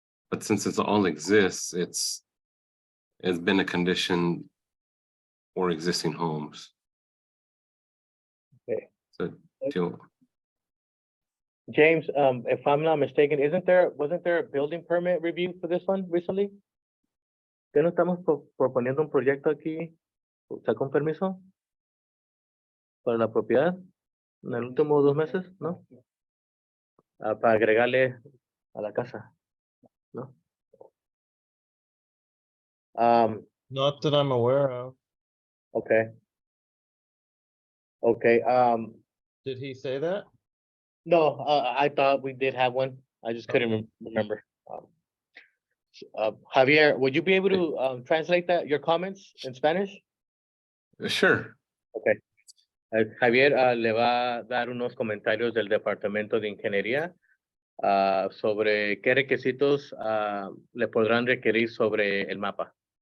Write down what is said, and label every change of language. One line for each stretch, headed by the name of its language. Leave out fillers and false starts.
English: But since it all exists, it's been a condition for existing homes. Okay. So, James, if I'm not mistaken, wasn't there a building permit review for this one recently?
Spanish: ¿Que no estamos proponiendo un proyecto aquí? ¿Sacó un permiso para la propiedad en el último 2 meses? ¿No? Para agregarle a la casa, ¿no?
English: Not that I'm aware of. Okay. Okay, Did he say that? no, I thought we did have one. I just couldn't remember. Javier, would you be able to translate that, your comments in Spanish? Sure.
Spanish: Javier le va a dar unos comentarios del Departamento de Ingeniería sobre qué requisitos le podrán requerir sobre el mapa.